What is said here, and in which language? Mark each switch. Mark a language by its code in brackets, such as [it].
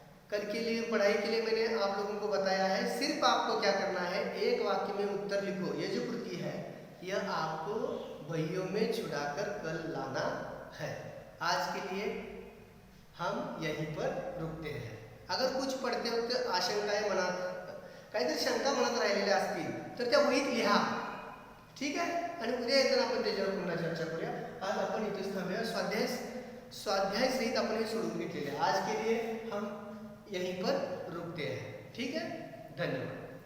[hi] कल के लिए पढ़ाई के लिए मैंने आप लोगों को बताया है, सिर्फ आपको क्या करना है, एक वाक्य में उत्तर लिखो। ये जो कृति है, यह आपको बहियों में छुड़ाकर कल लाना है। आज के लिए हम यहीं पर रुकते हैं। अगर कुछ पढ़ते वक्त आशंकाएं [mr] मनात, काहीतरी शंका मनात राहिलेल्या असतील तर त्या वहीत लिहा। ठीक आहे, आणि उद्या येताना आपण त्याच्यावर पुन्हा चर्चा करूया। आज आपण इथेच थांबूया। स्वाध्याय सहित आपण हे सोडून घेतलेले। [hi] आज के लिए हम यहीं पर रुकते हैं। ठीक है, धन्यवाद।